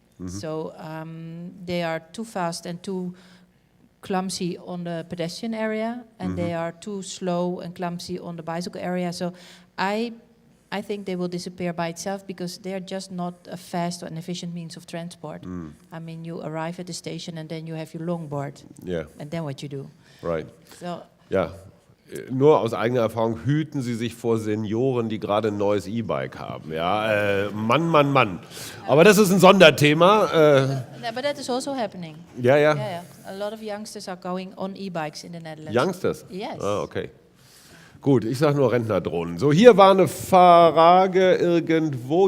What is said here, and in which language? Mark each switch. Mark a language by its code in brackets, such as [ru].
[en] So they are too fast and too clumsy on the pedestrian area, and they are too slow and clumsy on the bicycle area. So I think they will disappear by itself because they are just not a fast and efficient means of transport. I mean, you arrive at the station and then you have your longboard. Yeah. And then what you do? Right. So [de] ja. nur aus eigener Erfahrung, hüten Sie sich vor Senioren, die gerade ein neues E-Bike haben. Ja, Mann. Aber das ist ein Sonderthema. [en] But that is also happening. [de] Ja. [en] Yeah. A lot of youngsters are going on e-bikes in the Netherlands. Youngsters? Yes. Ah, okay. [de] Gut, ich sage nur Rentnerdrohnen. So, hier war eine Frage irgendwo.